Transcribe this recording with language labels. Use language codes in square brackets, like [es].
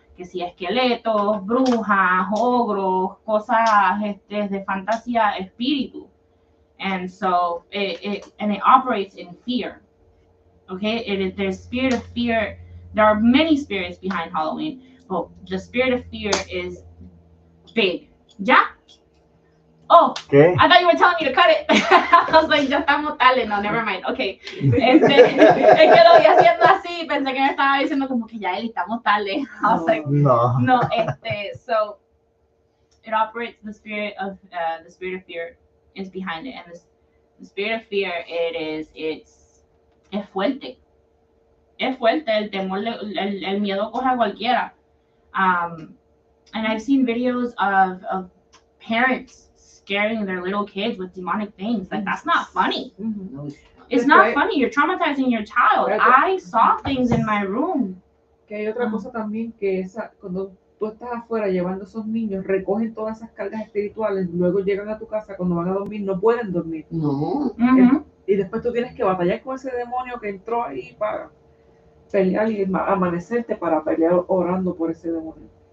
[es] Que si esqueletos, brujas, ogros, cosas de fantasía, espíritu, [en] and so it operates in fear. Okay, there's spirit of fear. There are many spirits behind Halloween, but the spirit of fear is big. Yeah. Oh, [es] ¿Qué? [en] I thought you were telling me to cut it. I was like, [es] ya estamos tarde. [en] No, never mind. Okay. [es] Es que lo vi haciendo así. Pensé que me estaba diciendo como que ya estamos tarde. [en] I was like, No. no. So it operates the spirit of fear is behind it, and the spirit of fear [es] es fuerte. Es fuerte. El temor, el miedo coge a cualquiera. [en] And I've seen videos of parents scaring their little kids with demonic things. Like, that's not funny. It's not funny. You're traumatizing your child. I saw things in my room [es] Que hay otra cosa también que cuando tú estás afuera llevando a esos niños, recogen todas esas cargas espirituales, luego llegan a tu casa, cuando van a dormir, no pueden dormir. No. Y después tú tienes que batallar con ese demonio que entró ahí para pelear y amanecerte para pelear orando por ese demonio.